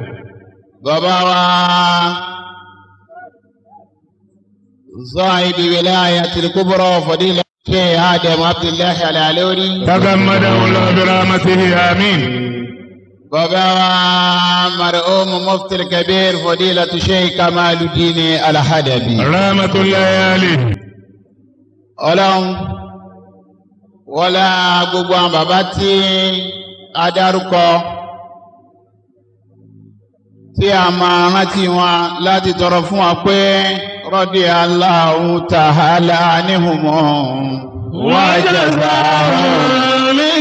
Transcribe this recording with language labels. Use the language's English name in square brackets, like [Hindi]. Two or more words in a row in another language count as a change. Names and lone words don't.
[Arabic] بابا صاحب ولاية الكبرى فضيلة الشيخ آدم عبد الله العلوري تغمده الله برحمته آمين بابا مرحوم مفتي الكبير فضيلة الشيخ كمال الدين الحدبي رحمة الله عليه [Yoruba] Ọlọ́run wọlá gbogbo àwọn bàbá tí a dárúkọ tí a máa rántí wọn láti tọrọ fún wa pé [Arabic] رضي الله تعالى عنهم وجزاهم